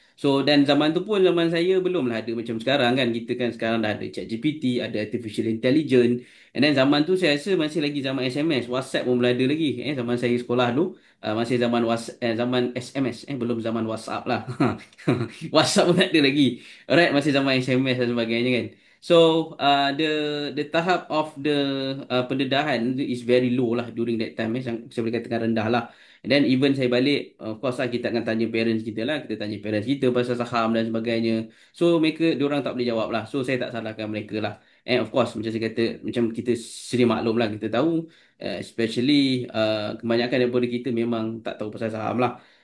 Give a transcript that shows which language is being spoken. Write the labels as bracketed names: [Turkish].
[Malay] So, dan zaman tu pun zaman saya belum lah ada macam sekarang kan. Kita kan sekarang dah ada ChatGPT, ada Artificial Intelligence. [English] And then [Malay] zaman tu saya rasa masih lagi zaman SMS. WhatsApp pun belum ada lagi. Zaman saya sekolah tu, masih zaman zaman SMS. Belum zaman WhatsApp lah. WhatsApp pun tak ada lagi. Alright, masih zaman SMS dan sebagainya kan. [English] So the [Malay] tahap [English] of the [Malay] pendedahan [English] is very low lah during that time. [Malay] Saya boleh katakan rendah lah. [English] And then even [Malay] saya balik, [English] of course [Malay] lah kita akan tanya parents kita lah. Kita tanya parents kita pasal saham dan sebagainya. So mereka, diorang tak boleh jawab lah. So saya tak salahkan mereka lah. [English] And of course [Malay] macam saya kata, macam kita sedia maklum lah, kita tahu. Especially kebanyakan daripada kita memang tak tahu pasal saham lah.